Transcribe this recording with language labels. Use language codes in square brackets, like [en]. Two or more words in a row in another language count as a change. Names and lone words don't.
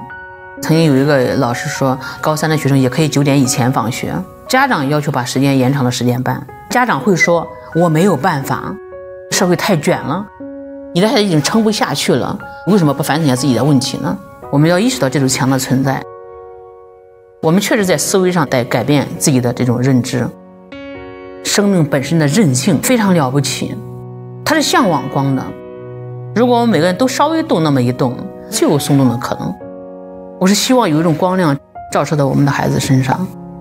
[zh] 曾經有一個老師說，高3的學生也可以9點以前放學，家長要求把時間延長到10點半，家長會說我沒有辦法，社會太捲了。你的孩子已經撐不下去了，為什麼不反省一下自己的問題呢？我們要意識到這堵牆的存在。我們確實在思維上得改變自己的這種認知。生命本身的韌性非常了不起，它是向往光的。如果我們每個人都稍微動那麼一動，就有鬆動的可能。我是希望有一種光亮照射到我們的孩子身上。